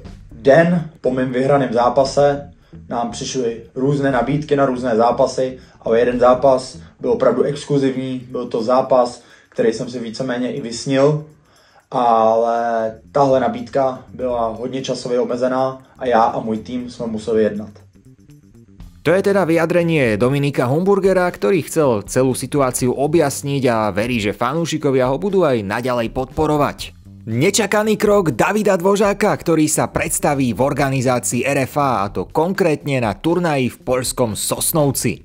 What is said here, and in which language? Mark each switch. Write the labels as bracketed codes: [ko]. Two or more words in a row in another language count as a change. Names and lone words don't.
[cs] Den po mém vyhraném zápase nám přišly různé nabídky na různé zápasy, ale jeden zápas byl opravdu exkluzivní, byl to zápas, který jsem si víceméně i vysnil, ale tahle nabídka byla hodně časově omezená a já a můj tým jsme museli jednat. [sk] To je teda vyjadrenie Dominika Humburgera, ktorý chcel celú situáciu objasniť a verí, že fanúšikovia ho budú aj naďalej podporovať. Nečakaný krok Davida Dvořáka, ktorý sa predstaví v organizácii RFA, a to konkrétne na turnaji v poľskom Sosnovci.